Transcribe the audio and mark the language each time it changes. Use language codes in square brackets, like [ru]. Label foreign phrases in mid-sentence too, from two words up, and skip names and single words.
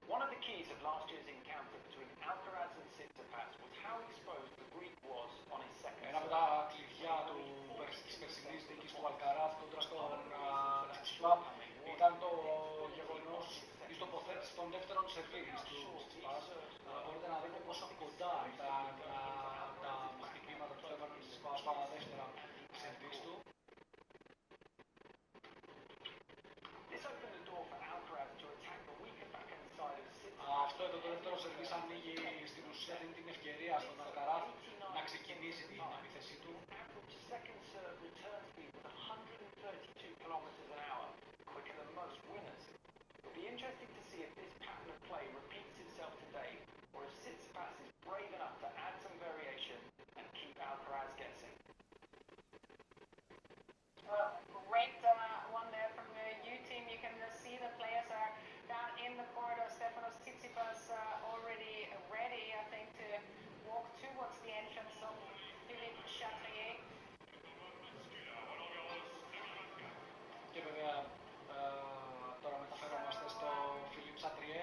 [en] of the keys of last year's encounter between Alcaraz and Tsitsipas was how exposed the Greek was on his second [el] Ένα από τα κλειδιά της περσινής νίκης του Αλκαράθ κόντρα στον Τσιτσιπά ήταν το γεγονός της τοποθέτησης των δεύτερων σερβίς του Τσιτσιπάς. Μπορείτε να δείτε πόσο κοντά ήταν τα χτυπήματα του Στέφανου Τσιτσιπά στα δεύτερα σερβίς του. Αυτό εδώ το δεύτερο σερβίς ανοίγει στην ουσία την ευκαιρία στον Αλκαράθ να ξεκινήσει την επίθεσή του. [en] It'll be interesting to see if this pattern of play repeats itself today, or if Tsitsipas is brave enough to add some variation and keep Alcaraz guessing. Great one there from the U team. You can see the players are down in the corridor. Stefanos Tsitsipas already ready, I think, to walk towards the entrance of Philippe Chatrier. [el] Και βέβαια τώρα μεταφερόμαστε στο Φιλίπ Σατριέ.